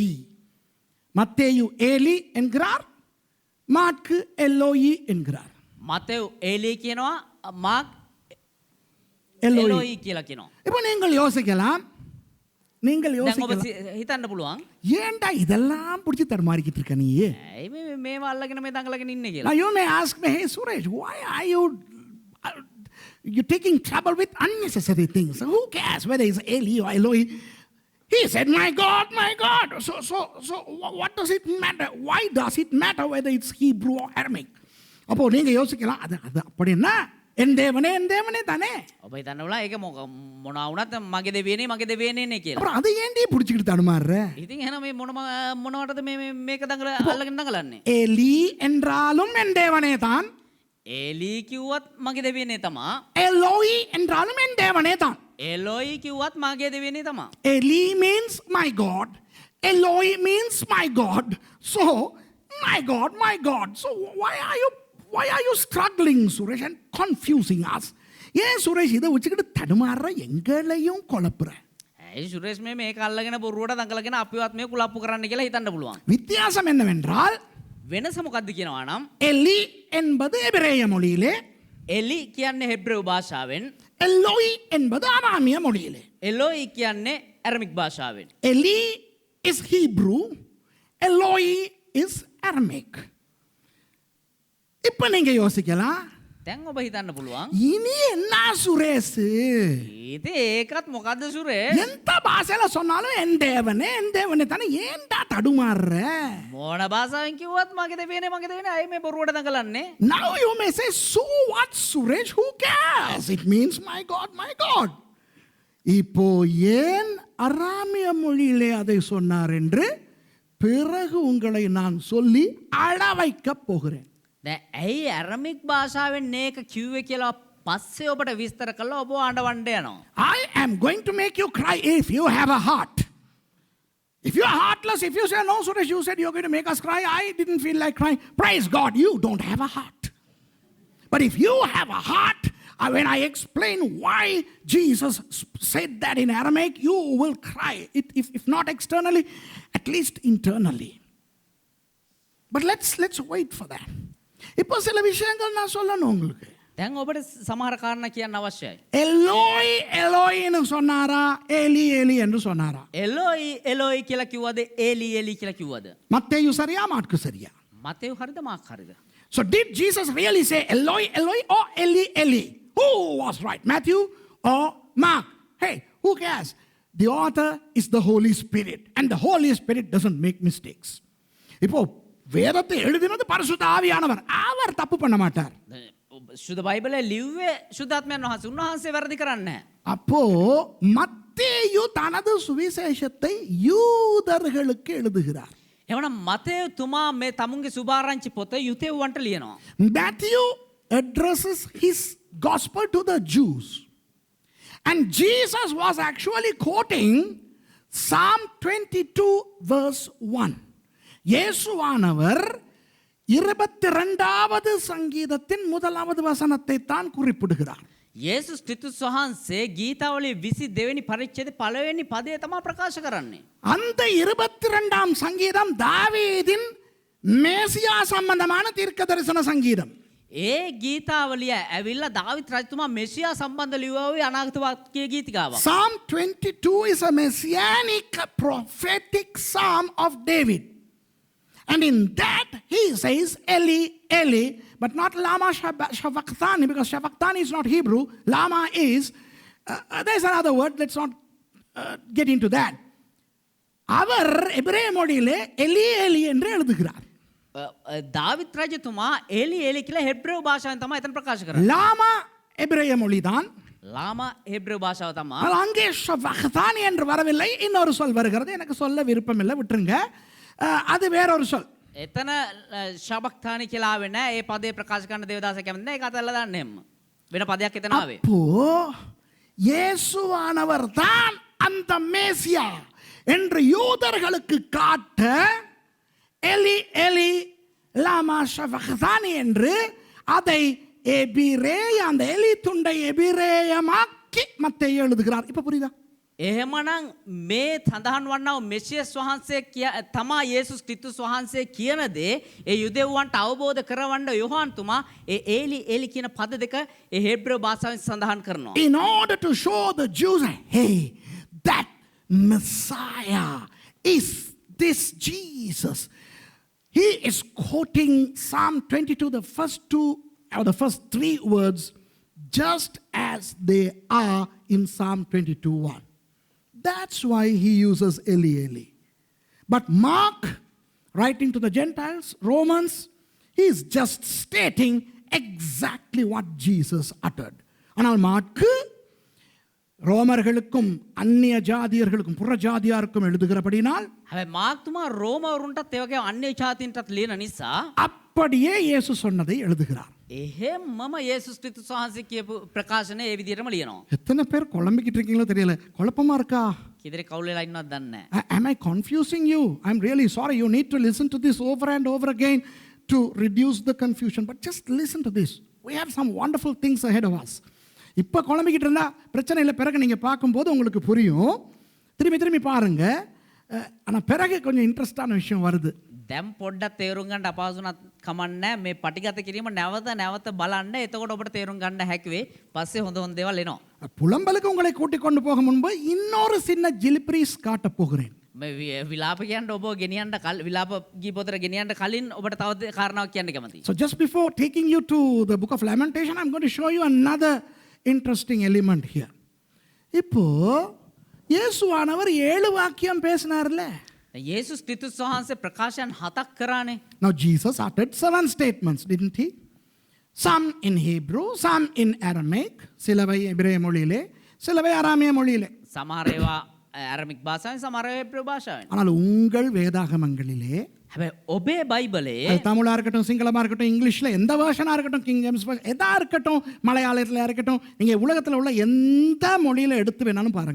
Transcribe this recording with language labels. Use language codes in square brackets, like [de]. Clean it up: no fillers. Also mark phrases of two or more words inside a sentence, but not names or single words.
[ta] மத்தேயு ஏலி என்கிறார், மாற்கு எல்லோயி என்கிறார். [si] මතෙව් එලි කියනවා, මාක් எல்லோயி. එලෝයි කියලා කියනවා. [ta] இப்போ நீங்கள் யோசிக்கலாம், [si] දැන් ඔබ හිතන්න පුළුවන් [ta] ஏன்டா இதெல்லாம் பிடிச்சி தடுமாறிக்கிட்டு இருக்க நீ? [si] ඇයි මේව අල්ලගෙන මේ දඟලගෙන ඉන්නේ [en] Now [si] කියලා. [en] you may ask me, hey Suresh, why are you taking trouble with unnecessary things? Who cares whether it's Eli or Eloi? He said, my God, my God. So what does it matter? Why does it matter whether it's Hebrew or Aramaic? [ta] அப்போ நீங்க யோசிக்கலாம், அது அப்படின்னா என் தேவனே தானே. [si] ඔබ හිතන්න ඕන ඒක මොනවා වුණත් මගේ දෙවියනේ කියලා. [ta] அப்புறம் அதை ஏன்டி பிடிச்சிக்கிட்டு தடுமாறுற? [si] ඉතින් එහෙනම් මේ මොනවටද මේක අල්ලගෙන දඟලන්නේ? [ta] எலி என்றாலும் என் தேவனே தான், [si] එලි කිව්වත් මගේ දෙවියනේ තමා, [ta] எலோய் என்றாலும் என் தேவனே தான். [si] එලෝයි කිව්වත් මගේ දෙවියනේ තමා. [en] Eli means my God, Eloi means my God. So my God. So why are you struggling, Suresh, and confusing us? [ta] ஏன் சுரேஷ் இதை வச்சுக்கிட்டு தடுமாறுற, எங்களையும் குழப்புற? [si] ඇයි සුරේෂ් මේක අල්ලගෙන බොරුවට දඟලගෙන අපිවත් මේ කුලප්පු කරන්න කියලා හිතන්න පුළුවන්. [ta] வித்தியாசம் என்னவென்றால், [si] වෙනස මොකද්ද කියනවා නම් [ta] எலி என்பது எபிரேய மொழியிலே, [si] එලි කියන්නේ හෙබ්‍රෙව් භාෂාවෙන්, [ta] எல்லோய் என்பது அராமிய மொழியிலே. [si] එලෝයි කියන්නේ ඇරමික් භාෂාවෙන්. [en] Eli is Hebrew, Eloi is Aramaic. [ta] இப்போ நீங்க யோசிக்கலாம், [si] දැන් ඔබ හිතන්න පුළුවන්. [ta] இனி என்ன சுரேஷ், [si] ඉතින් ඒකත් මොකද්ද සුරේ? [ta] எந்த பாஷையில சொன்னாலும் என் தேவனே தானே, ஏன்டா தடுமாறுற? [si] මොන භාෂාවෙන් කිව්වත් මගේ දෙවියනේ අය මේ බොරුවට දඟලන්නේ. [en] Now you may say, so what Suresh, who cares? It means my God, my God. [ta] இப்போ ஏன் அராமிய மொழியிலே அதை சொன்னார் என்று பிறகு உங்களை நான் சொல்லி அழ வைக்கப் போகிறேன். [si] දැන් ඇයි ඇරමික් භාෂාවෙන් මේක කිව්වේ කියලා පස්සේ ඔබට විස්තර කළා ඔබ අඬවන්න යනවා. [en] I am going to make you cry if you have a heart. If you are heartless, if you say, no, Suresh, you said you're going to make us cry, I didn't feel like crying. Praise God, you don't have a heart. But if you have a heart, when I explain why Jesus said that in Aramaic, you will cry. If not externally, at least internally. But let's wait for that. [ta] இப்போ சில விஷயங்கள் நான் சொல்லணும் உங்களுக்கு. [si] දැන් ඔබට සමහර කාරණා කියන්න අවශ්‍යයි. [ta] எலோய் எலோய்னு சொன்னாரா, ஏலி ஏலி என்று சொன்னாரா? [si] එලෝයි කියලා කිව්වද ඒලි කියලා කිව්වද? [ta] மத்தேயு சரியா, மார்க்கு சரியா? [si] මතෙව් හරිද මාක් හරිද? [en] So did Jesus really say Eloi, Eloi or Eli, Eli? Who was right, Matthew or Mark? Hey, who cares? The author is the Holy Spirit, and the Holy Spirit doesn't make mistakes. [ta] இப்போ வேதத்தை எழுதினது பரிசுத்த ஆவியானவர், அவர் தப்பு பண்ண மாட்டார். [si] සුද බයිබලේ ලිව්වේ සුදාත්මයන් වහන්සේ. උන්වහන්සේ වැරදි කරන්නේ නැහැ. [ta] அப்போ மத்தேயு தனது சுவிசேஷத்தை யூதர்களுக்கு எழுதுகிறார். [si] එවනම් මතෙව් තුමා මේ තමුන්ගේ සුභාරංචි පොත යුතෙව්වන්ට ලියනවා. [en] Matthew addresses his gospel to the Jews. And Jesus was actually quoting Psalm 22 verse 1. [ta] இயேசுவானவர் 22வது சங்கீதத்தின் முதலாவது வசனத்தை தான் குறிப்பிடுகிறார். [si] යේසුස් ක්‍රිස්තුස් වහන්සේ ගීතාවලියේ 22 වෙනි පරිච්ඡේදයේ පළවෙනි පදය තමයි ප්‍රකාශ කරන්නේ. [ta] அந்த 22ஆம் சங்கீதம் தாவீதின் மேசியா சம்பந்தமான தீர்க்க தரிசன சங்கீதம். [si] ඒ ගීතාවලිය ඇවිල්ලා දාවිත් රජතුමා මෙසියා සම්බන්ධ ලියුවේ අනාගත වාක්‍ය ගීතිකාවක්. [en] Psalm 22 is a messianic prophetic psalm of David. And in that he says, Eli, Eli, but not [arc] למה שבקתני, [en] because Shavakthani is not Hebrew. Lama is, there's another word, let's not get into that. [ta] அவர் எபிரேய மொழியிலே எலி எலி என்று எழுதுகிறார். [si] දාවිත් රජතුමා එලි කියලා හෙබ්‍රේව භාෂාවෙන් තමයි එතන ප්‍රකාශ කරන්නේ. [ta] லாமா எபிரேய மொழிதான். [si] ලාමා හෙබ්‍රේව භාෂාව තමයි. [ta] அங்கே ஷவக்தானி என்று வரவில்லை, இன்னொரு சொல் வருகிறது, எனக்கு சொல்ல விருப்பம் இல்லை, விட்டுருங்க. அது வேறொரு சொல். [si] එතන ශබක්තානි කියලා ආවේ නැහැ. ඒ පදේ ප්‍රකාශ කරන දේවදාස කැමති නැහැ. ඒක අතල්ලා දාන්න එම්ම. වෙන පදයක් එතන ආවේ. [ta] அப்போ இயேசுவானவர் தான் அந்த மேசியா என்று யூதர்களுக்கு காட்ட [arc] אלי אלי למה שבקתני [ta] என்று அதை எபிரேய, அந்த எலி துண்டை எபிரேயமாக்கி மத்தேயு எழுதுகிறார். இப்ப புரியுதா? [si] එහෙමනම් මේ සඳහන් වන්නා වූ මෙසියස් වහන්සේ තමා යේසුස් ක්‍රිස්තුස් වහන්සේ කියන දේ ඒ යුදෙව්වන්ට අවබෝධ කරවන්න යොහාන් තුමා ඒ ඒලි කියන පද දෙක ඒ හෙබ්‍රේව භාෂාවෙන් සඳහන් කරනවා. [en] In order to show the Jews, hey, that Messiah is this Jesus. He is quoting Psalm 22, the first two or the first three words, just as they are in Psalm 22:1. That's why he uses Eli, Eli. But Mark, writing to the Gentiles, Romans, he is just stating exactly what Jesus uttered. [ta] ஆனால் மார்க்கு ரோமர்களுக்கும் அந்நிய ஜாதியர்களுக்கும் புற ஜாதியாருக்கும் எழுதுகிறபடினால் [si] හැබැයි මාක් තුමා රෝමවරුන්ටත් ඒ වගේම අන්‍ය ජාතීන්ටත් ලියන නිසා [ta] அப்படியே இயேசு சொன்னதை எழுதுகிறார். [si] එහෙමම යේසුස් ක්‍රිස්තුස් වහන්සේ කියපු ප්‍රකාශනය ඒ විදිහටම ලියනවා. [ta] எத்தனை பேர் குழம்பிக்கிட்டு இருக்கீங்களோ தெரியல, குழப்பமா இருக்கா? [si] කිදරේ කවුල් වෙලා ඉන්නවද දන්නේ නැහැ. [en] Am I confusing you? I'm really sorry. You need to listen to this over and over again to reduce the confusion. But just listen to this. We have some wonderful things ahead of us. [ta] இப்போ குழம்பிக்கிட்டு இருந்தா பிரச்சனை இல்லை, பிறகு நீங்கள் பார்க்கும்போது உங்களுக்கு புரியும். திரும்பி பாருங்க. ஆனால் பிறகு கொஞ்சம் இன்ட்ரெஸ்டான விஷயம் வருது. [si] දැන් පොඩ්ඩක් තේරුම් ගන්න අපහසුණක් කමන්නේ මේ පටිගත කිරීම නැවත බලන්න. එතකොට ඔබට තේරුම් ගන්න හැකි වෙයි. පස්සේ හොඳ දේවල් එනවා. [ta] புலம்பலுக்கு உங்களை கூட்டிக் கொண்டு போக முன்பு இன்னொரு சின்ன ஜிலிப்ரீஸ் காட்ட போகிறேன். [si] විලාප කියන්න ඔබ ගෙනියන්න විලාප ගීපොතට ගෙනියන්න කලින් ඔබට තව කාරණාවක් කියන්න කැමතියි. [en] So just before taking you to the book of Lamentation, I'm going to show you another interesting element here. [ta] இப்போ இயேசுவானவர் 7 வாக்கியம் பேசினார்ல. [si] යේසුස් ක්‍රිස්තුස් වහන්සේ ප්‍රකාශයන් 7ක් කරානේ. [en] Now Jesus uttered 7 statements, didn't he? Some in Hebrew, some in Aramaic, [ta] சிலவை எபிரேய மொழியிலே, சிலவை அராமிய மொழியிலே. [si] සමහර ඒවා ඇරමික් භාෂාවෙන් සමහර ඒවා එබ්‍රේය භාෂාවෙන්. [ta] ஆனால் உங்கள் வேதாகமங்களிலே, [si] හැබැයි ඔබේ බයිබලේ [ta] அது தமிழா இருக்கட்டும், சிங்களமா இருக்கட்டும், இங்கிலீஷ்ல எந்த வேர்ஷனா இருக்கட்டும், கிங் ஜேம்ஸ் எதா இருக்கட்டும், மலையாளத்துல இருக்கட்டும், நீங்க உலகத்துல உள்ள எந்த மொழியில எடுத்து வேணாலும் பாருங்க.